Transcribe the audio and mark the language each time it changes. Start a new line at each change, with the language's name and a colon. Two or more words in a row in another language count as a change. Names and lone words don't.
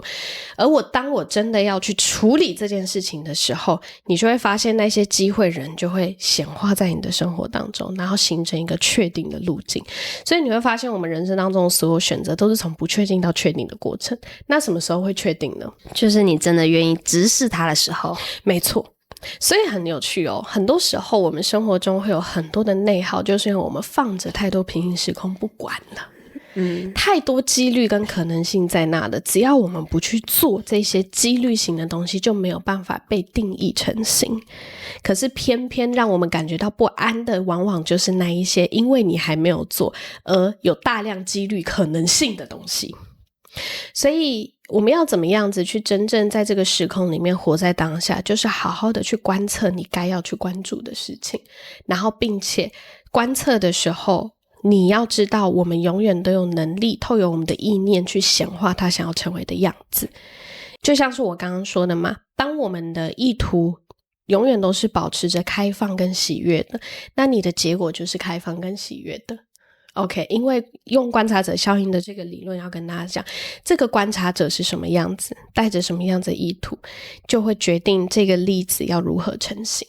Chinese: 而當我真的要去處理這件事情的時候，你就會發現那些機會人就會顯化在你的生活當中，然後形成一個確定的路徑。所以你會發現我們人生當中的所有選擇都是從不確定到確定的過程。那什麼時候會確定呢？就是你真的願意直視它的時候。沒錯。所以很有趣哦，很多时候我們生活中會有很多的內耗，就是因為我們放着太多平行時空不管了。太多幾率跟可能性在那的，只要我們不去做這些幾率型的東西，就沒有辦法被定義成型。可是偏偏讓我們感覺到不安的，往往就是那一些因為你還沒有做而有大量幾率可能性的東西。所以我們要怎麼樣子去真正在這個時空裡面活在當下，就是好好的去觀測你該要去關注的事情，然後並且觀測的時候，你要知道我們永遠都有能力透過我們的意念去顯化他想要成為的樣子。就像是我剛剛說的嘛，當我們的意圖永遠都是保持着開放跟喜悅的，那你的結果就是開放跟喜悅的。OK， 因為用觀察者效應的這個理論要跟大家講，這個觀察者是什麼樣子，帶着什麼樣子的意圖，就會決定這個粒子要如何成型。